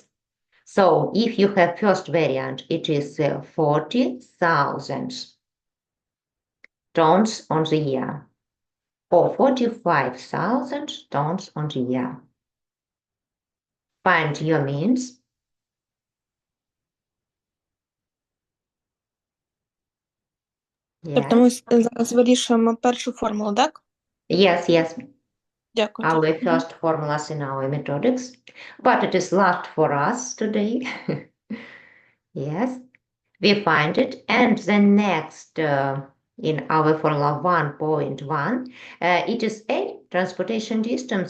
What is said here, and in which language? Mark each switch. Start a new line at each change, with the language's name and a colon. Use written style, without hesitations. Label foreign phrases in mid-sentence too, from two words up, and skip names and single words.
English: So if you have first variant, it is 40,000 tons on the year, or 45,000 tons on the year. Find your means.
Ukrainian: Тобто ми
English: Yes,
Ukrainian: зараз вирішуємо першу формулу, так?
English: yes.
Ukrainian: Дякую.
English: Our
Ukrainian: Дякую.
English: first formulas in our methodics, but it is last for us today. Yes, we find it, and the next in our formula 1.1, it is a transportation distance.